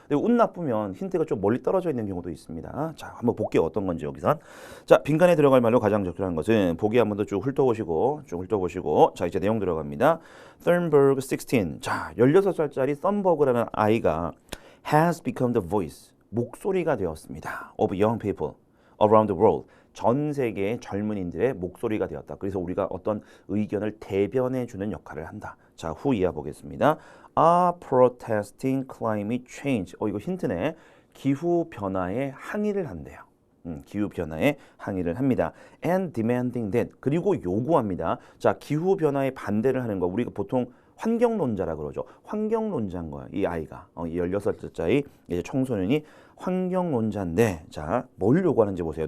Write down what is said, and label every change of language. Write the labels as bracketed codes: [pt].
[ko] 근데 운 나쁘면 힌트가 좀 멀리 떨어져 있는 경우도 있습니다. 자, 한번 볼게요. 어떤 건지 여기선. 자, 빈칸에 들어갈 말로 가장 적절한 것은 보기 한번 더 쭉 훑어보시고 자, 이제 내용 들어갑니다. [en] Thunberg 16. [ko] 자, 16살짜리 썬버그라는 아이가 [en] has become the voice, [ko] 목소리가 되었습니다. [en] of young people around the world. [ko] 전 세계의 젊은이들의 목소리가 되었다. 그래서 우리가 어떤 의견을 대변해주는 역할을 한다. 자, 후 이하 보겠습니다. [en] are protesting climate change. [ko] 이거 힌트네. 기후 변화에 항의를 한대요. 기후 변화에 항의를 합니다. [en] and demanding that. [ko] 그리고 요구합니다. 자, 기후 변화에 반대를 하는 거 우리가 보통 환경론자라 그러죠. 환경론자인 거야. 이 아이가. 이 16살짜리 이제 청소년이 환경론자인데 자, 뭘 요구하는지 보세요.